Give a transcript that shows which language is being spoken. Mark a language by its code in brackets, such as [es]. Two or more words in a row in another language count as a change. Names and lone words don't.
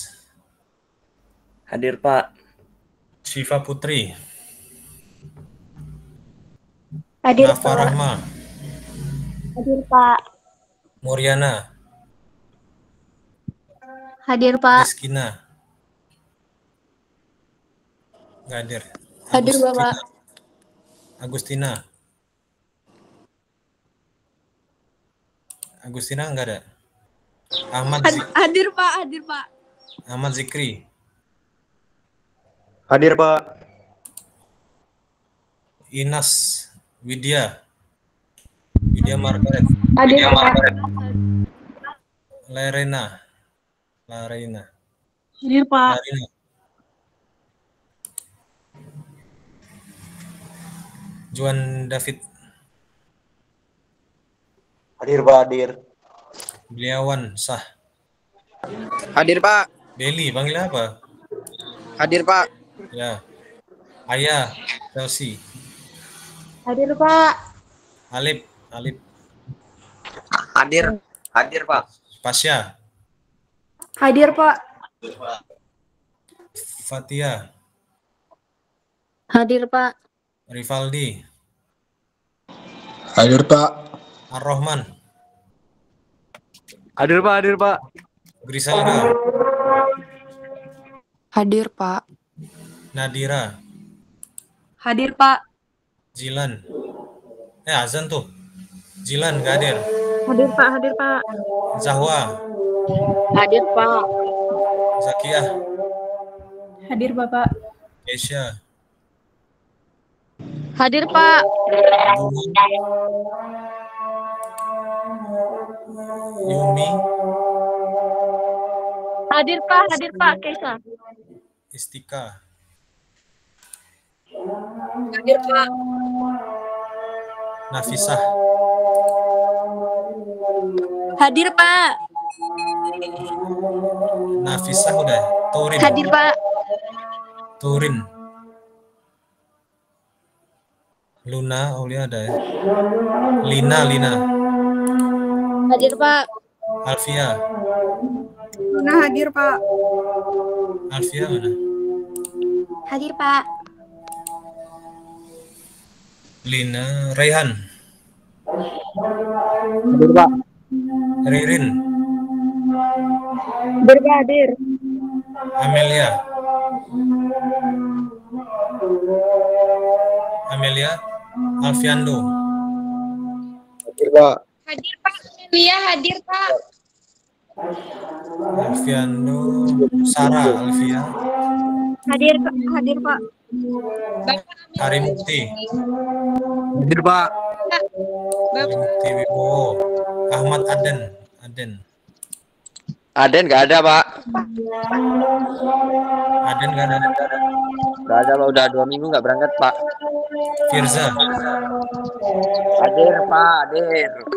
[id] Hadir, Pak. Syifa Putri. Hadir, Nafa Rahma. Hadir, Pak. Muriana. Hadir, Pak. Rizkina. Nggak hadir. Hadir, Bapak. Agustina. Agustina nggak ada. Hadir, Pak. Hadir, Pak. Ahmad Zikri. Hadir, Pak. Inas. Widya Margaret. Hadir, Pak. Larena. Hadir, Pak. Juan David. Hadir, Pak. Hadir. Beliawan Sah. Hadir, Pak. Beli, panggil apa? Hadir, Pak. Ya. Ayah Chelsea. Hadir, Pak. Alip. Hadir. Hadir, Pak. Pasya. Hadir, Pak. Fatia. Hadir, Pak. Rivaldi. Hadir, Pak. Ar-Rahman. Hadir, Pak. Hadir, Pak. Griselda. Hadir, Pak. Nadira. Hadir, Pak. Jilan. Azan tuh. Jilan nggak hadir. Hadir, Pak. Hadir, Pak. Zahwa. Hadir, Pak. Zakiah. Hadir, Bapak. Keisha. Hadir, Pak. Yumi. Hadir, Pak. Hadir, Pak. Keisha. Istika. Hadir, Pak. Nafisah. Hadir, Pak. Nafisah udah. Turin. Hadir, Pak. Turin. Luna, Aulia ada ya. Lina. Hadir, Pak. Alfia. Luna hadir, Pak. Alfia mana? Hadir, Pak. Lina. Raihan. Hadir, Pak. Ririn. Hadir, Pak. Hadir. Amelia. Alfiando. Hadir, Pak. Hadir, Pak. Amelia hadir, Pak. Alfiando. Sarah. Alfia. Hadir, Pak. Harimukti. Hadir, Pak. Harimukti Wibowo. Ahmad Aden. Aden nggak ada, Pak. Aden nggak ada. Nggak ada, Pak. Udah 2 minggu nggak berangkat, Pak. Firza. Hadir, Pak. Hadir.